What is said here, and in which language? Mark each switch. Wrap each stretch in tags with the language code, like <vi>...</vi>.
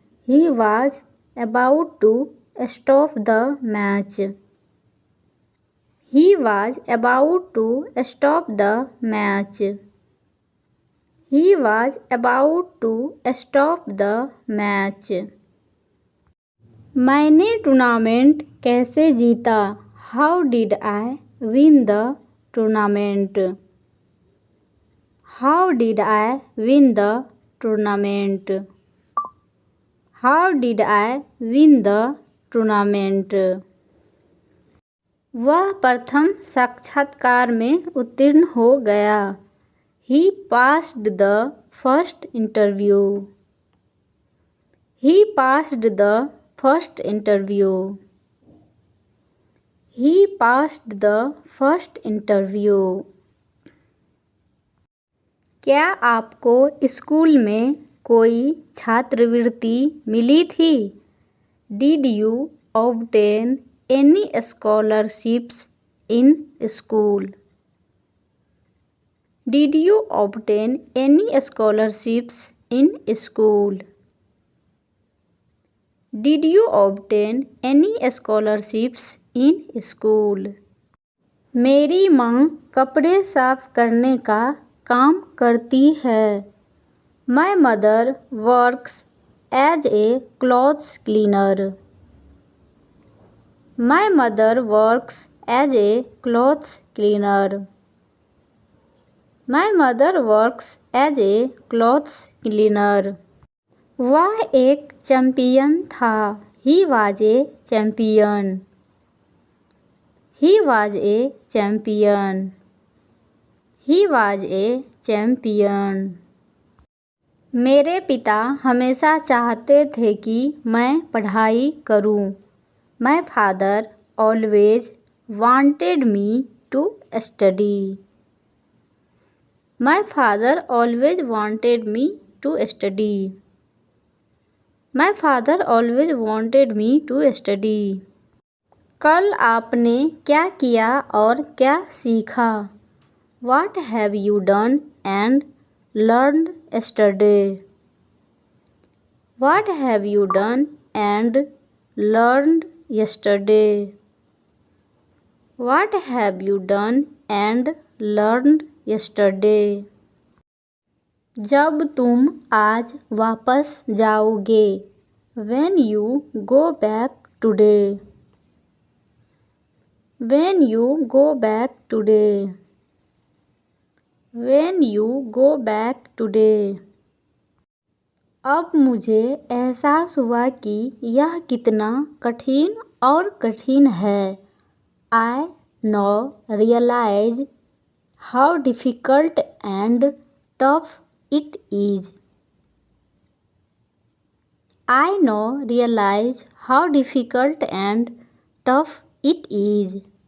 <en>He was about to stop the match. He was about to stop the match. He was about to stop the match.</en> <hi>मैंने tournament कैसे जीता?</hi> <en>How did I win the tournament? How did I win the tournament? How did I win the tournament?</en> <hi>वह प्रथम साक्षात्कार में उत्तीर्ण हो गया.</hi> <en>He passed the first interview. He passed the first interview. He passed the first interview.</en> <hi>क्या आपको school में कोई छात्रवृत्ति मिली थी?</hi> <en>Did you obtain any scholarships in school? Did you obtain any scholarships in school? Did you obtain any scholarships in school?</en> <hi>मेरी माँ कपड़े साफ करने का काम करती है.</hi> <en>My mother works as a clothes cleaner. My mother works as a clothes cleaner. My mother works as a clothes cleaner.</en> <hi>वह एक चैंपियन था.</hi> <en>He was a champion. He was a champion. He was a champion.</en> <hi>मेरे पिता हमेशा चाहते थे कि मैं पढ़ाई करूं.</hi> <en>My father always wanted me to study. My father always wanted me to study. My father always wanted me to study.</en> <hi>कल आपने क्या किया और क्या सीखा?</hi> <en>What have you done and learned yesterday? What have you done and learned yesterday? What have you done and learned yesterday?</en> <hi>जब तुम आज वापस जाओगे?</hi> <en>When you go back today? When you go back today? When you go back today?</en> <hi>अब मुझे एहसास हुआ कि यह कितना कठिन और कठिन है.</hi> <en>I now realize how difficult and tough it is. I now realize how difficult and tough it is.</en>